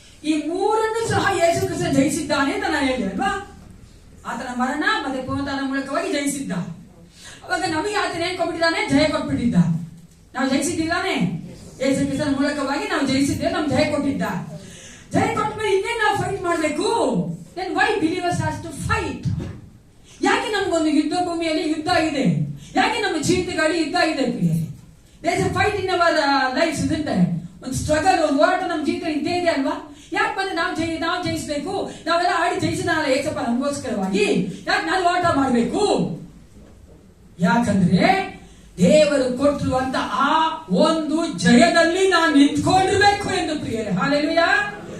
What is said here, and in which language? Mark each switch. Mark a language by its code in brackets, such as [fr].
[kn] ಈ 3ನ್ನು ಸಹ ಯೇಸು ಕ್ರಿಸ್ತ ಜಯಿಸಿದ್ದಾನೆ ಅಂತ ನಾನು ಹೇಳಿದೆ ಅಲ್ವಾ? ಆತನ ಮರಣ ಮತ್ತೆ ಪುನರುತ್ಥಾನದ ಮೂಲಕವಾಗಿ ಜಯಿಸಿದ್ದ. ಅವಾಗ ನಮಗೆ ಆತನ ಏನ್ ಕೊಟ್ಬಿಟ್ಟಿದ್ದಾನೆ? ಜಯ ಕೊಟ್ಬಿಟ್ಟಿದ್ದ. ನಾವು ಜಯಿಸಿದ್ದಾನೆ. ಯೇಸು ಕ್ರಿಸ್ತನ ಮೂಲಕವಾಗಿ ನಾವು ಜಯಿಸಿದ್ದೇವೆ, ನಮ್ಗೆ ಜಯ ಕೊಟ್ಟಿದ್ದ. ಜಯ ಕೊಟ್ಮೇಲೆ ಇನ್ನೇನು ನಾವು ಫೈಟ್ ಮಾಡಬೇಕು? [en] then why believers has to fight? [kn] ಯಾಕೆ ನಮ್ಗೊಂದು ಯುದ್ಧ ಭೂಮಿಯಲ್ಲಿ ಯುದ್ಧ ಇದೆ? ಯಾಕೆ ನಮ್ಮ ಜೀವಿತಗಳಲ್ಲಿ ಯುದ್ಧ ಇದೆ ಪ್ರಿಯರೇ? [en] there is a fight in our lives, isn't there? [kn] ಒಂದು ಸ್ಟ್ರಗಲ್, ಒಂದು ಹೋರಾಟ ನಮ್ಮ ಜೀವಿತ ಇದ್ದೇ ಇದೆ ಅಲ್ವಾ? ಯಾಕೆ ಬಂದ್ರೆ ನಾವು ಜಯಿಸಬೇಕು? ನಾವೆಲ್ಲ ಆಡಿ ಜಯಿಸಿದಾನಲ್ಲ ಏಸಪ್ಪ ನಮಗೋಸ್ಕರವಾಗಿ. ಯಾಕೆ ನಾನು ಹೋರಾಟ ಮಾಡಬೇಕು? ಯಾಕಂದ್ರೆ ದೇವರು ಕೊಟ್ಟಿರುವಂತ ಆ ಒಂದು ಜಯದಲ್ಲಿ ನಾನು ನಿಂತ್ಕೊಂಡಿರ್ಬೇಕು ಎಂದು ಪ್ರಿಯರೇ. ಹಲ್ಲೆಲೂಯಾ.